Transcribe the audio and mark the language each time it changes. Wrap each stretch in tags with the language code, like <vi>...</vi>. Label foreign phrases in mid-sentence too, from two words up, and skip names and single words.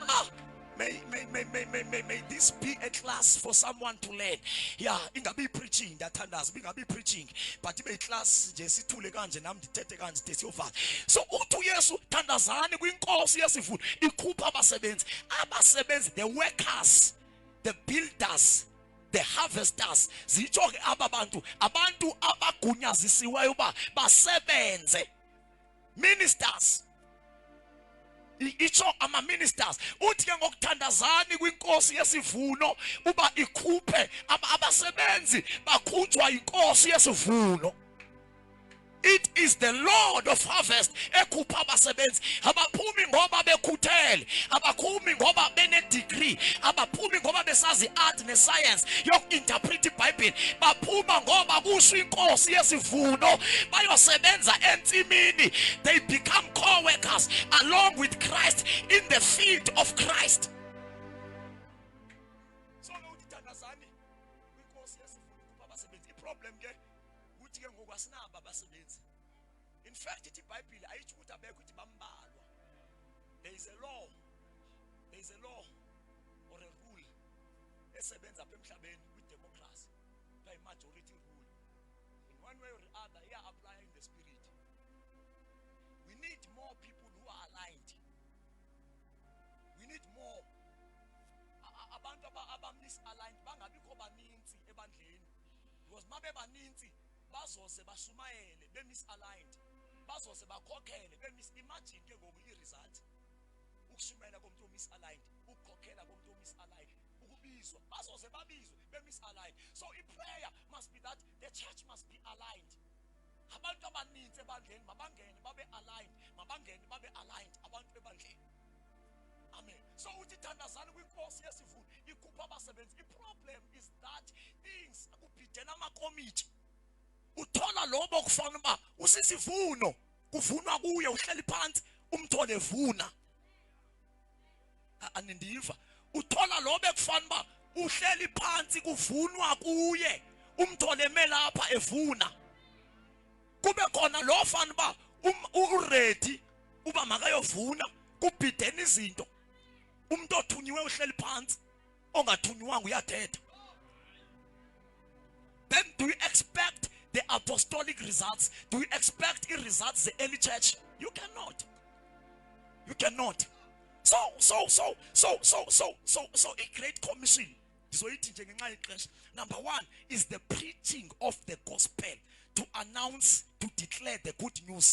<en>May this be a class for someone to learn. Yeah,</en> <xh>ingabi preaching ndathandaza, ingabi preaching, but ibe class nje sithule kanje nami ndithethe kanje desiyova. So uthi uYesu thandazani kwinkosi yesivuno ikhupha abasebenzi. Abasebenzi,</xh> <en>the workers, the builders, the harvesters.</en> <xh>Zitsho ke aba bantu abagunyazisiweyo uba basebenze. Ministers. Itsho ama-ministers. Uthi ke ngokuthandazani kwinkosi yesivuno uba ikhuphe abasebenzi bakhutshwa inkosi yesivuno.</xh> <en>It is the Lord of harvest</en> <xh>ekhupha abasebenzi. Abaphumi ngoba bekhuthele, abaphumi ngoba bene-degree, abaphumi ngoba besazi art ne-science yoku-interpret iBhayibhile, baphuma ngoba kusho inkosi yesivuno bayosebenza entsimini.</xh> <en>They become co-workers along with Christ in the field of Christ.</en> <xh>So ngokuthandazani kwinkosi yesivuno ikhupha abasebenzi. I-problem ke uthi ke ngoku asinabo abasebenzi.</xh> <en>In fact,</en> <xh>ithi iBhayibhile ayithi ukuthi abekho ithi bambalwa.</xh> <en>There is a law. There is a law or a rule</en> <xh>esebenza apha emhlabeni</xh> <en>with democracy. By majority rule. In one way or the other, we are applying the spirit. We need more people who are aligned. We need more.</en> <xh>Abantu aba-misaligned bangabikho baninzi ebandleni. Because mabe baninzi bazoze bashumayele be-misaligned. Bazoze bakhokhele imagine ke ngoku i-result. Ukushumayela komuntu o-misaligned, ukukhokhela komuntu o-misaligned, ukubizwa bazoze babizwe be-misaligned.</xh> <en>So i-prayer must be that the church must be aligned.</en> <xh>Abantu abaninzi ebandleni mabangene babe aligned, mabangene babe aligned abantu ebandleni. Amen. So uthi thandazani kwinkosi yesivuno ikhupha abasebenzi.</xh> <en>I-problem is that things</en> <xh>kubhidena amakomiti. Uthola lobo okufana uba usisivuno kuvunwa kuye uhleli phansi umthole vuna. Anindiva. Uthola lobo ekufana uba uhleli phansi kuvunwa kuye umthole melapha evuna. Kube khona lo ofana uba uready uba makayovuna kubhidena izinto. Umuntu othunyiwe uhleli phansi ongathunyiwanga uyathetha.</xh> <en>Then do you expect the apostolic results? Do you expect the results the early church? You cannot. You cannot. So a great commission. So number one is the preaching of the gospel, to announce, to declare the good news.</en>